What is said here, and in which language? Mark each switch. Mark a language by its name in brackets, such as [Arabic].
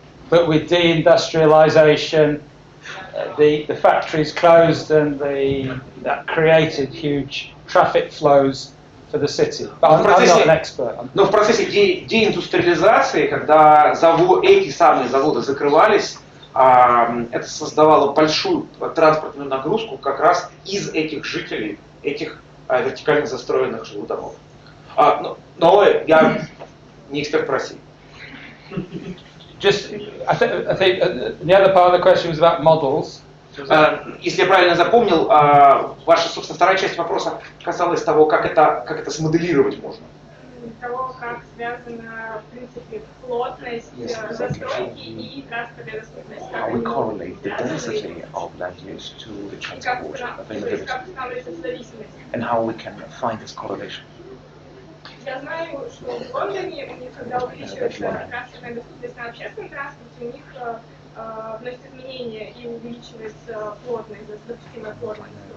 [English] But with deindustrialization, the factories closed, and that created huge traffic flows for the city. But I'm not an expert. [Russian] Но в процессе деиндустриализации, когда эти самые заводы закрывались, это создавало большую транспортную нагрузку как раз из этих жителей, этих вертикально застроенных жилых домов. Но я не эксперт по России. [English] Just, I think the other part of the question was about models. [Russian] Если я правильно запомнил, ваша, собственно, вторая часть вопроса касалась того, как это смоделировать можно. Того, как связана, в принципе, плотность застройки и транспортная доступность. [English] How we correlate the density of land use to the transport availability, and how we can find this correlation. [Russian] Я знаю, что в Лондоне, у них, когда увеличивается транспортная доступность на общественном транспорте, у них вносят изменения и увеличивается плотность, допустимая плотность.